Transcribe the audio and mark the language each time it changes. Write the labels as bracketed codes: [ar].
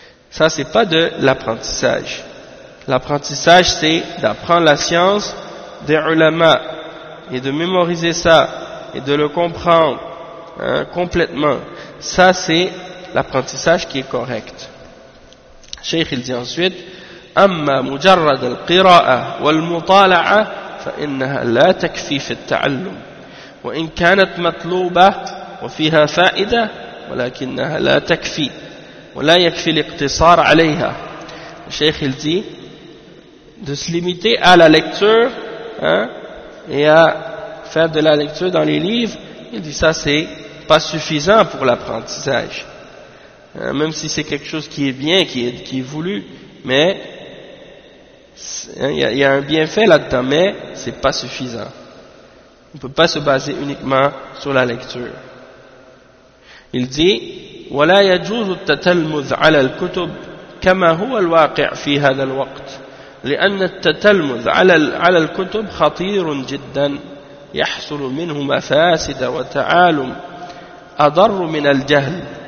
[fr] Ça, c'est pas de l'apprentissage. L'apprentissage, c'est d'apprendre la science des ulama et de mémoriser ça et de le comprendre, complètement. Ça, c'est l'apprentissage qui est correct. Cheikh, il dit ensuite, [ar] أما مجرد القراءة والمطالعة فإنها لا تكفي في التعلم وإن كانت مطلوبة وفيها فائدة ولكنها لا تكفي ولا يكفي الاقتصار عليها. الشيخ الزي [fr] de se limiter à la lecture, et à faire de la lecture dans les livres, il dit ça c'est pas suffisant pour l'apprentissage, même si c'est quelque chose qui est bien, qui est voulu, mais il y a un bienfait là-dedans, mais c'est pas suffisant. On peut pas se baser uniquement sur la lecture. Il dit [ar] ولا يجوز التتلمذ على الكتب كما هو الواقع في هذا الوقت لأن التتلمذ على الكتب خطير جدا يحصل منه مفاسد وتعالم أضر من الجهل.